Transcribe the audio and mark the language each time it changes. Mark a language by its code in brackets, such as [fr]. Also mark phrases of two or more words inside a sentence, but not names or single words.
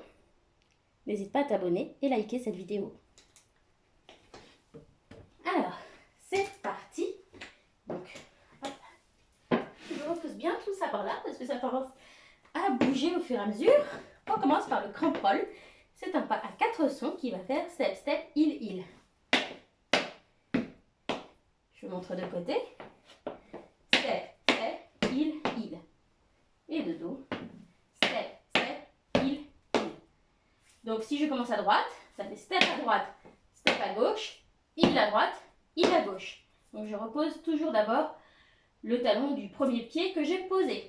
[fr] N'hésite pas à t'abonner et liker cette vidéo. Alors, c'est parti. Donc, hop. Je repose bien tout ça par là parce que ça commence à bouger au fur et à mesure. On commence par le [en] crank roll. [fr] C'est un pas à 4 sons qui va faire [en] step, step, heel, heel. [fr] Je vous montre de côté. [en] Step, step, heel, heel. [fr] Et de dos. [en] Step, step, heel, heel. [fr] Donc si je commence à droite, ça fait step à droite, step à gauche, heel à droite, heel à gauche. Donc je repose toujours d'abord le talon du premier pied que j'ai posé.